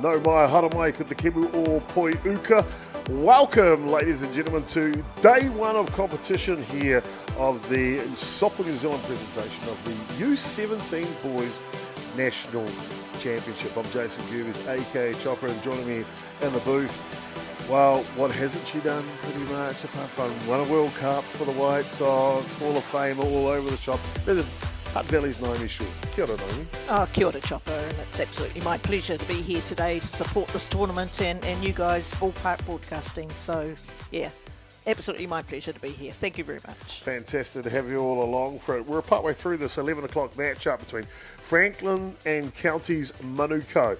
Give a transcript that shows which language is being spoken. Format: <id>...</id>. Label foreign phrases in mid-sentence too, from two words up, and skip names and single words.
<mi>No mai hara mai ko te kimu o poi uka.</mi> <en>Welcome, ladies and gentlemen, to day one of competition here of the Soccer New Zealand presentation of the U17 Boys National Championship. I'm Jason Gerbes, aka Chopper, and joining me in the booth. Well, what hasn't she done pretty much apart from won a World Cup for the White Sox, Hall of Fame all over the shop? That is Hutt Valley's Naomi Shaw.</en> <mi>Kia ora, Naomi. Oh, kia ora,</mi> <en>Chopper, and it's absolutely my pleasure to be here today to support this tournament and you guys, Ballpark Broadcasting. So, yeah, absolutely my pleasure to be here. Thank you very much. Fantastic to have you all along for it. We're partway through this 11 o'clock match-up between Franklin and Counties Manukau.</en>